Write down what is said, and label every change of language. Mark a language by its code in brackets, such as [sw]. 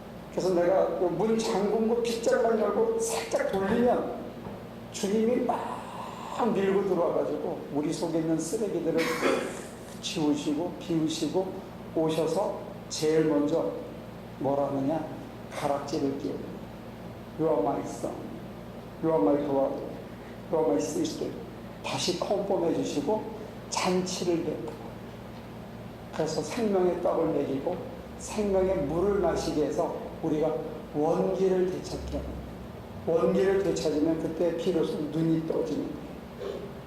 [ko] 그래서 내가 문 잠근 거 빗장만 열고 살짝 돌리면 주님이 막 밀고 들어와가지고 우리 속에 있는 쓰레기들을 지우시고 비우시고 오셔서 제일 먼저 뭐라 하느냐, 가락지를 끼워요. [en] You are my son, you are my daughter, you are my sister. [ko] 다시 컨펌해 주시고 잔치를 베풀어. 그래서 생명의 떡을 먹이고 생명의 물을 마시게 해서 우리가 원기를 되찾게 합니다. 원기를 되찾으면 그때 비로소 눈이 떠지는 거예요.